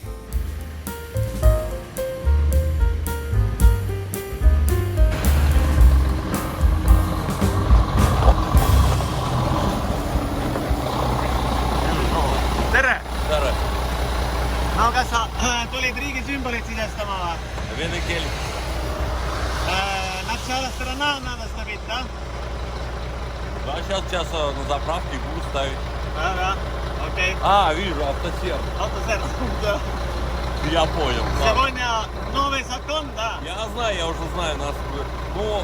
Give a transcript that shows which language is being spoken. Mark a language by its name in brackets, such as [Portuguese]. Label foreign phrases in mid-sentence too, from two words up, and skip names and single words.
[Estonian] Tere! Tere! No kas sa tulid riigi sümbolit sisestama või? Vene keel. [Russian] Начало страна надо ставить, да? Да, сейчас на заправке буду ставить. Ага, окей. Вижу, автосервис. Автосервис, да. Я понял. Сегодня новый закон, да? Я знаю, я уже знаю нас. Ну,